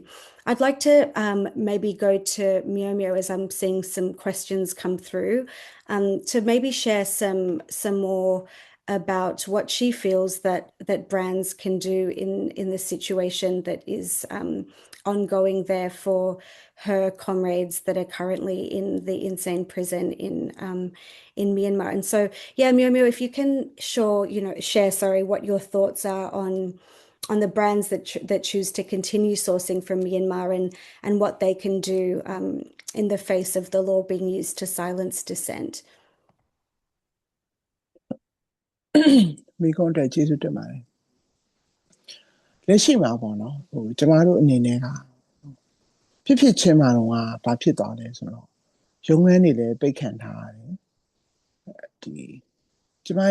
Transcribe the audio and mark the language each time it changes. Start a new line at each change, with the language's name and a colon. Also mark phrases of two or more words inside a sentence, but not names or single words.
English: I'd like to maybe go to Myo as I'm seeing some questions come through, to maybe share some more about what she feels that brands can do in the situation that is ongoing there for her comrades that are currently in the insane prison in Myanmar. And so, yeah, Myo, if you can share what your thoughts are on the brands that choose to continue sourcing from Myanmar and what they can do in the face of the law being used to silence dissent.
Burmese: မိကွန်းတဲ့ကျေးဇူးတင်ပါတယ်လက်ရှိမှာပေါ့နော်ကျမတို့အနေနဲ့ကဖြစ်ချင်းမှာတော့ဘာဖြစ်သွားလဲဆိုတော့ရုံးခန်းတွေလည်းပိတ်ခံထားရတယ်ကျမ